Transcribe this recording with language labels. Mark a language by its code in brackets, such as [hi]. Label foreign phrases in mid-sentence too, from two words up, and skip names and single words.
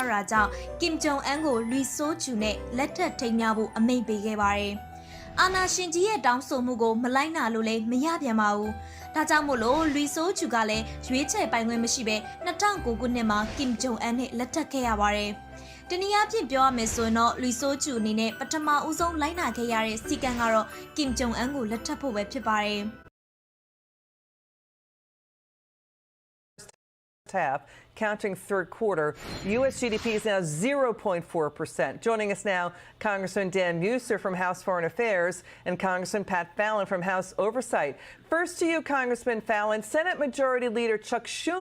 [my] တာကြောင့် Kim Jong Un ကိုလူဆိုးချူနဲ့လက်ထပ်ထိန်းများဖို့အမိန့်ပေးခဲ့ပါတယ်။အာနာရှင်ကြီးရဲ့တောင်းဆိုမှုကိုမလိုက်နာလို့လည်းမရပြန်ပါဘူး။ဒါကြောင့်မို့လို့လူဆိုးချူကလည်းရွေးချယ်ပိုင်ခွင့်မရှိဘဲ2009ခုနှစ်မှာ Kim Jong Un နဲ့လက်ထပ်ခဲ့ရပါတယ်။တနည်းအားဖြင့်ပြောရမယ်ဆိုရင်တော့လူဆိုးချူအနေနဲ့ပထမဦးဆုံးလိုက်နာခဲ့ရတဲ့စီကံကတော့ Kim Jong Un ကိုလက်ထပ်ဖို့ပဲဖြစ်ပါတယ်။ [en] half, counting third quarter. U.S. GDP is now 0.4%. Joining us now, Congressman Dan Mueser from House Foreign Affairs and Congressman Pat Fallon from House Oversight. First to you, Congressman Fallon. Senate Majority Leader Chuck Schumer.